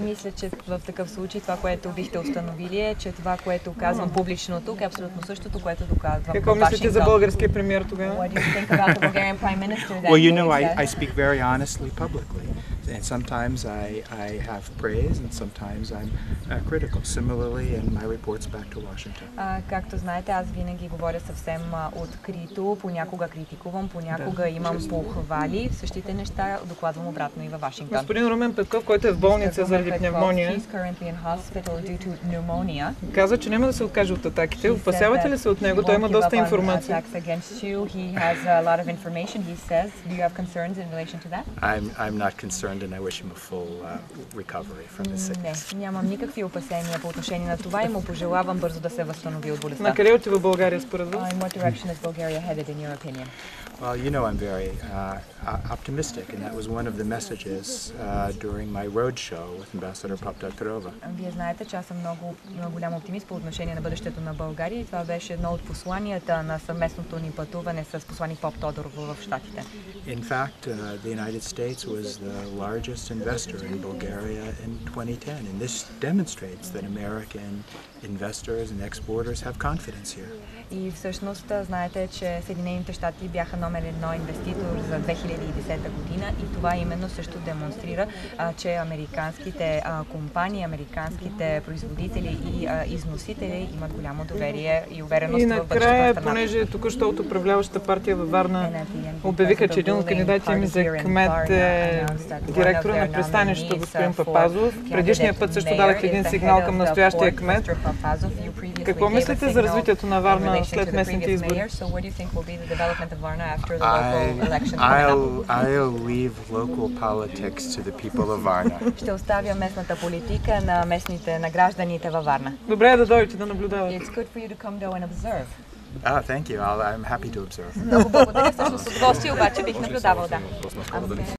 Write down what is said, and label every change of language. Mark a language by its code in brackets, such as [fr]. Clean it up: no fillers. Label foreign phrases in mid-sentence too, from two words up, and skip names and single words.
[bg] мисля, че в такъв случай това, което бихте установили е, че това, което казвам публично тук е абсолютно същото, което доказвам Какво в мислите за Вашингтон. българския премиер тогава? [en] What do you think about the Bulgarian Prime Minister then? Well, you know, doing I that? speak very honestly publicly. And sometimes I have praise and sometimes I'm critical. Similarly in my reports back to Washington. [bg] Както знаете, аз винаги говоря съвсем открито, понякога критикувам, понякога имам похвали. Същите неща докладвам обратно и във Вашингтон. Господин Румен Петков, който е в болница заради пневмония, каза, че няма да се откаже от атаките. Опасявате ли се от него? Той има доста информация. [en] I'm not concerned and I wish him a full recovery from his sickness. [bg] Не, нямам никакви опасения по отношение на това и му пожелавам бързо да се възстанови от болестта. На къде отива България според вас? [en] In what direction is Bulgaria headed in your opinion? Well, you know I'm very optimistic, and that was one of the messages during my roadshow with Ambassador Paptatrova. [bg] Вие знаете, че аз съм много голям оптимист по отношение на бъдещето на България и това беше едно от посланията на съвместното ни пътуване с посланик Поп Тодорова в Щатите. [en] In fact, the United States was the largest investor in Bulgaria in 2010, and this demonstrates that American investors and exporters have confidence here. [bg] И всъщност знаете, че Съединените щати бяха номер 1 инвеститор за 2010 година и това именно също демонстрира, че американските компании, американските производители и износители имат голямо доверие и увереност в бъдещата страна. И накрая, понеже току-що от управляващата партия във Варна обявиха, че един от кандидатите им за кмет е директора на пристанището господин Папазов. Предишния път също дадах един сигнал към настоящия кмет. Какво мислите за развитието на Варна след местните избори? [en] I'll leave local politics to the people of Varna. [bg] Ще оставя местната политика на гражданите във Варна. Добре е да дойдете да наблюдавате. [en] It's good for you to come though and observe. Thank you. I'm happy to observe. [bg] Много благодаря, всъщност с удоволствие, обаче бих наблюдавал, да.